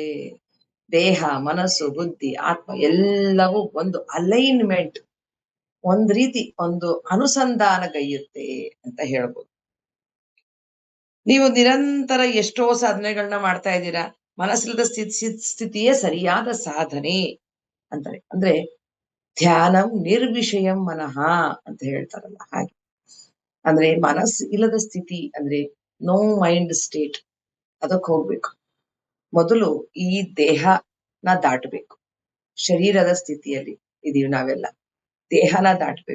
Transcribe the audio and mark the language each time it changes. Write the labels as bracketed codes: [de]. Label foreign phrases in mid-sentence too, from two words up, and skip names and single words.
[kn] ದೇಹ, ಮನಸ್ಸು, ಬುದ್ಧಿ, ಆತ್ಮ ಎಲ್ಲವೂ ಒಂದು ಅಲೈನ್ಮೆಂಟ್, ಒಂದ್ ರೀತಿ ಒಂದು ಅನುಸಂಧಾನಗೈಯುತ್ತೆ ಅಂತ ಹೇಳ್ಬೋದು. ನೀವು ನಿರಂತರ ಎಷ್ಟೋ ಸಾಧನೆಗಳನ್ನ ಮಾಡ್ತಾ ಇದ್ದೀರಾ. ಮನಸ್ಸಿಲ್ಲದ ಸ್ಥಿತಿಯೇ ಸರಿಯಾದ ಸಾಧನೆ ಅಂತಾರೆ. ಅಂದ್ರೆ [sa] ಧ್ಯಾನಂ ನಿರ್ವಿಷಯಂ ಮನಃ [kn] ಅಂತ ಹೇಳ್ತಾರಲ್ಲ ಹಾಗೆ. ಅಂದ್ರೆ ಮನಸ್ಸು ಇಲ್ಲದ ಸ್ಥಿತಿ ಅಂದ್ರೆ [en] no mind state, [kn] ಅದಕ್ಕೆ ಹೋಗ್ಬೇಕು. ಮೊದಲು ಈ ದೇಹನ ದಾಟಬೇಕು. ಶರೀರದ ಸ್ಥಿತಿಯಲ್ಲಿ ಇದೀವಿ ನಾವೆಲ್ಲ. ದೇಹನ ದಾಟಬೇಕು.